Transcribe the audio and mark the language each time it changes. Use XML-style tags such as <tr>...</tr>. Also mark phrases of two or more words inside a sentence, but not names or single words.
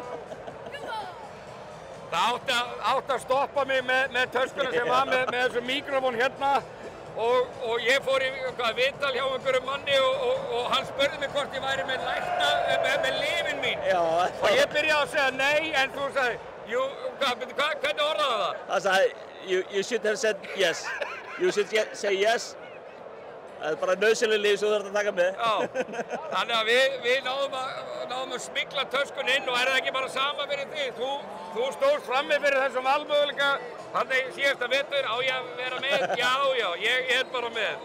<is>Það átti að stoppa mig með töskuna sem var með þessu mikrofón hérna og ég fór í viðtal hjá einhverjum manni og hann spurði mig hvort ég væri með lyfin mín. Já. Og ég byrjaði að segja nei en þú sagði, hvernig orðaði það? Það sagði,</is> <en>you should have said yes. You should say yes.</en> <is>Það bara nauðsynleg lyf sem þú þarft að taka með. Já, þannig að við náðum að smygla töskun inn og er það ekki bara sama fyrir þig? Þú stóðst frammi fyrir þessum valmöguleika, þannig síðasta vetur á ég að vera með? Já, ég er bara með.</is>